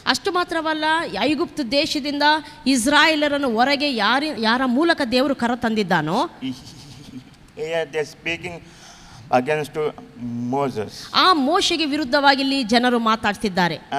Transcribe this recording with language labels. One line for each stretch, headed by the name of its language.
Kannada: ಅಷ್ಟು ಮಾತ್ರವಲ್ಲ, ಐಗುಪ್ತ ದೇಶದಿಂದ ಇಸ್ರಾಯೇಲರನ್ನು ಹೊರಗೆ ಯಾರ ಮೂಲಕ ದೇವರು ಕರ ತಂದಿದ್ದಾನೋ
English: Here they speaking against Moses.
Kannada: ಆ ಮೋಶೆಗೆ ವಿರುದ್ಧವಾಗಿ ಇಲ್ಲಿ ಜನರು ಮಾತಾಡ್ತಿದ್ದಾರೆ.